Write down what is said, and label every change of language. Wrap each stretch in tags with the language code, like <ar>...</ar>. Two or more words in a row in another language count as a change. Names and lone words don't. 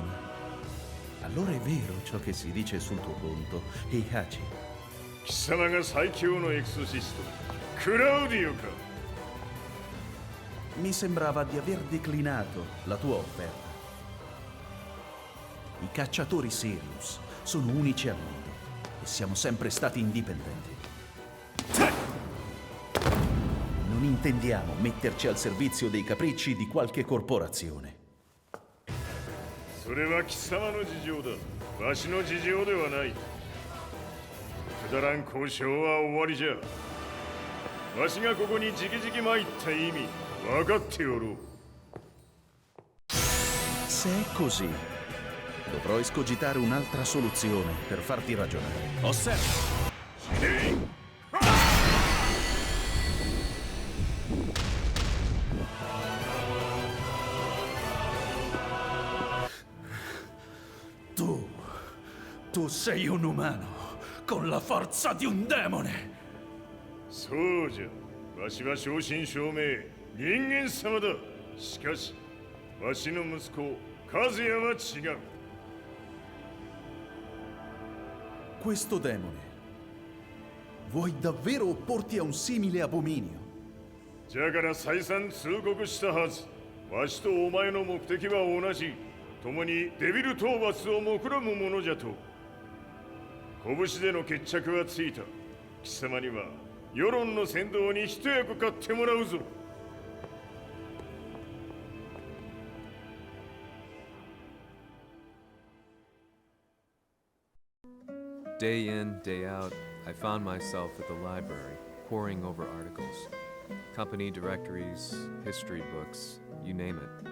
<it>Allora è vero ciò che si dice sul tuo conto, Heihachi.</it> <ja>貴様が最強のエクソシスト、クラウディオか。</ja> <it>Mi sembrava di aver declinato la tua offerta. I cacciatori Sirius sono unici al mondo. siamo sempre stati indipendenti. Non intendiamo metterci al servizio dei capricci di qualche corporazione.</it> <ja>それは貴様の事情だ。わしの事情ではない。くだらん交渉は終わりじゃ。わしがここにじきじき参った意味、分かっておろう。</ja> <it>Se è così, dovrò escogitare un'altra soluzione per farti ragionare. Osserva! Tu sei un umano, con la forza di un demone!</it> <ja>そうじゃ。わしは正真正銘人間様だ。しかし、わしの息子和也は違う。</ja> <it>Questo demone, vuoi davvero opporti a un simile abominio?</it> <ja>じゃから再三通告したはず。わしとお前の目的は同じ。共にデビル討伐を目論むものじゃと。拳での決着はついた。貴様には世論の先導に一役買ってもらうぞ。</ja> <en>Day in, day out, I found myself at the library, poring over articles. Company directories, history books, you name it.</en>